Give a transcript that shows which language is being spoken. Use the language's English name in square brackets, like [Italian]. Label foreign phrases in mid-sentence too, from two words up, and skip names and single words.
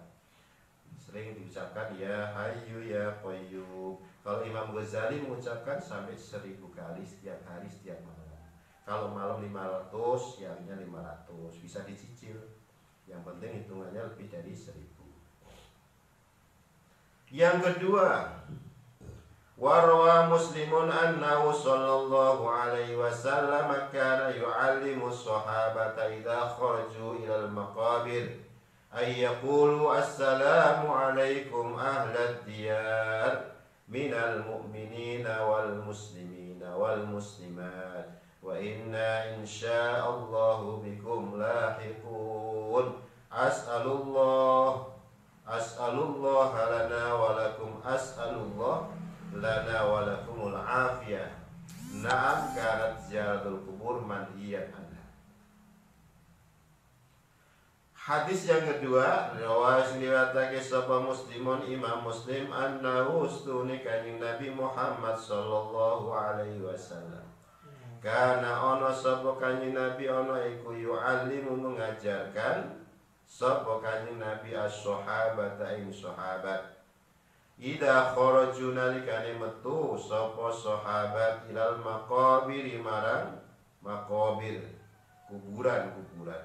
[Indonesian] Sering diucapkan [Arabic] يا حي يا قيوم. [Indonesian] Kalau Imam Ghazali mengucapkan sampai 1000 kali setiap hari, setiap malam. Kalau malam 500, siangnya 500, bisa dicicil. Yang penting hitungannya lebih dari 1000. Yang kedua, [Arabic] وروى مسلم أنه صلى الله عليه وسلم كان يعلم الصحابة إذا خرجوا إلى المقابر أن يقول السلام عليكم أهل الديار من المؤمنين والمسلمين والمسلمات وإنا إن شاء الله بكم لاحقون أسأل الله لنا ولكم أسأل الله لنا ولكم العافية. نعم كانت زيارة القبور منهيا عنها. [Indonesian] Hadis yang kedua, [Javanese] riwayatake sapa Muslimun Imam Muslim annahu ustuni kanjeng Nabi Muhammad [Arabic] صلى الله عليه وسلم. [Javanese] Kana ana sapa kanjeng Nabi ana iku yu'allimu mengajarkan sapa kanjeng Nabi as-sahabata ing sahabat. [Arabic] إذا خرجوا [Javanese] nalikane metu sapa sahabat [Arabic] إلى المقابر [Javanese] marang maqabir kuburan-kuburan.